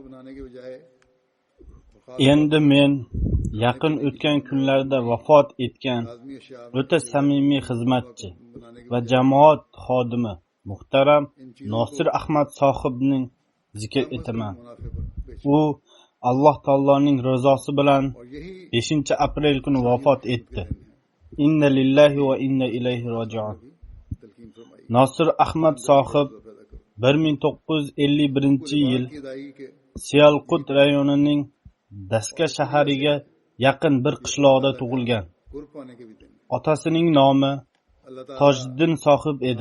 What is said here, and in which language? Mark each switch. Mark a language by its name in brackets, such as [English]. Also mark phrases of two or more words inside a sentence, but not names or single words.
[Uzbek] Endi men yaqin o'tgan kunlarda vafot etgan o'ta samimiy xizmatchi va jamoat xodimi muhtaram Nosir Ahmad sohibning zikr etaman. U Alloh taoloning rizosi bilan 5-aprel kuni vafot etdi. [Arabic] إنا لله وإنا إليه راجعون. [Uzbek] Nosir Ahmad sohib 1951-yil Siyalqut rayonining Daska shahariga yaqin bir qishloqda tug'ilgan. Otasining nomi Tojiddin sohib edi.